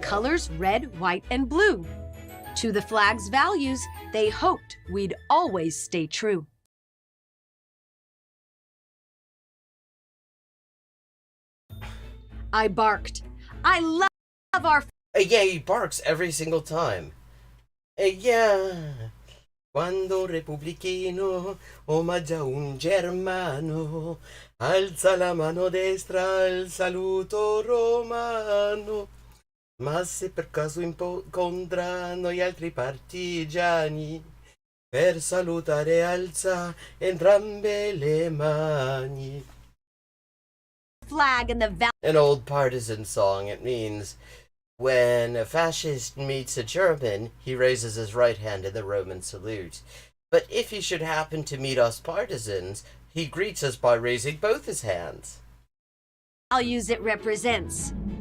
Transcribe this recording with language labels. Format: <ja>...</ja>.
<en>colors red, white, and blue. To the flag's values, they hoped we'd always stay true. I barked. I love our... Yeah, he barks every single time. Yeah.</en> <it>Quando Repubblichino omaggia un germano, alza la mano destra al saluto romano. Ma se per caso incontrano gli altri partigiani, per salutare alza entrambe le mani.</it> <en>Flag and the An old partisan song. It means, when a fascist meets a German, he raises his right hand in the Roman salute. But if he should happen to meet us partisans, he greets us by raising both his hands. values it represents.</en>